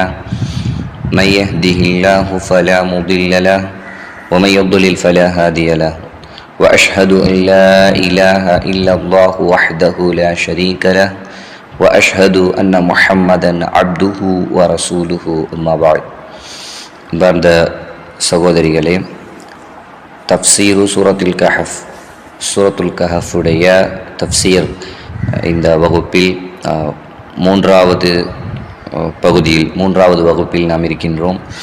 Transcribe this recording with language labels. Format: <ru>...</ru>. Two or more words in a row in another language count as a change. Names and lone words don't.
<ar>من يهده الله فلا مضل له ومن يضلل فلا هادي له. وأشهد أن لا إله إلا الله وحده لا شريك له وأشهد أن محمدا عبده ورسوله أما بعد.</ar> <ta>அன்பார்ந்த சகோதரிகளே, தஃப்சீரு சூரத்துல் கஹஃபுடைய தஃப்சீர் இந்த வகுப்பில் மூன்றாவது வகுப்பில் நாம் இருக்கின்றோம்.</ta>